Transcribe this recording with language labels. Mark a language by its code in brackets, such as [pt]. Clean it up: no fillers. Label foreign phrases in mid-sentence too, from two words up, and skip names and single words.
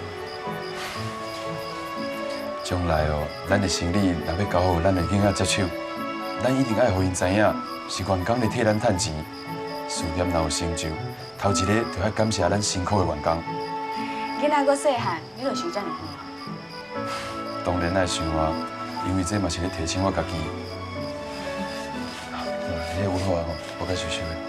[nan] 将来哦，咱的生理若要交互咱的囡仔接手，咱一定爱互因知影，是员工咧替咱趁钱。事业若有成就，头一个就要感谢咱辛苦的员工。囡仔阁细汉，你就想遮尔远啊？当然爱想啊，因为这嘛是咧提醒我家己。你有好啊吼，我该收收的。